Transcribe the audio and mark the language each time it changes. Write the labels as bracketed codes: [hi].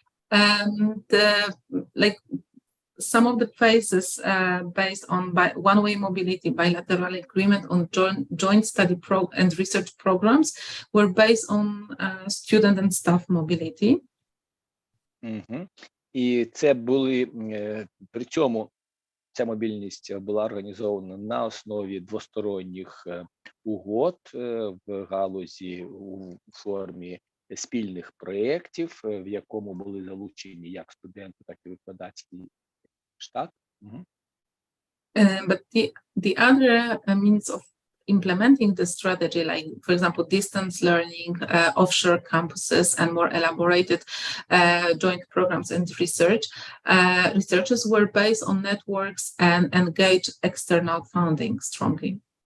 [en] And like some of the phases based on one-way mobility, bilateral agreement on joint study and research programs were based on student and staff mobility. [uk] І це були, причому ця мобільність була організована на основі двосторонніх угод в галузі у формі спільних проєктів, в якому були залучені як студенти, так і викладацький штат. [en] But the other means of implementing the strategy, like, for example, distance learning, offshore campuses, and more elaborated joint programs and research, researchers were based on networks and engaged external funding strongly.